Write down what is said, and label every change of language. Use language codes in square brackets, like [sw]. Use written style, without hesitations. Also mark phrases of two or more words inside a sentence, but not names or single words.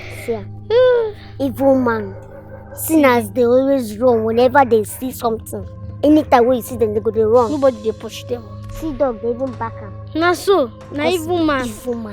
[pcm] fear. Evil man. Sinners, they always run whenever they see something. Anytime when you see them, they go they run. Nobody they push them. See dog, they even back them. Na so, na evil man. Evil man.